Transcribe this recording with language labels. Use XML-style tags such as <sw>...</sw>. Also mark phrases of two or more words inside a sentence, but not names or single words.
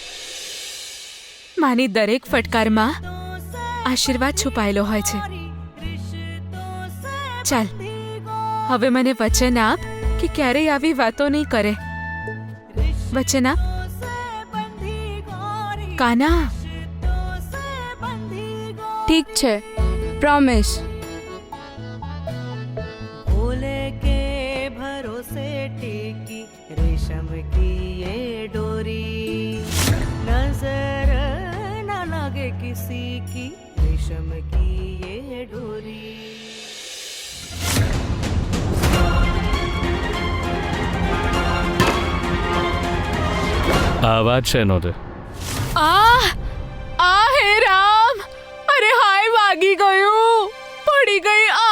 <gu>માની દરેક ફટકારમાં આશીર્વાદ છુપાયેલો હોય છે. ચાલ હવે મને વચન આપ કે ક્યારેય આવી વાતો નહીં કરે. વચન આપ કાના. ઠીક છે, પ્રોમિસ.</gu> <hi>भोले के भरोसे टिकी रेशम की ये डोरी, नजर न लगे किसी की रेशम की ये डोरी.</hi> <gu>આ અવાજ છે નો તે? હે રામ, અરે હાય વાગી ગયું, પડી ગઈ.</gu>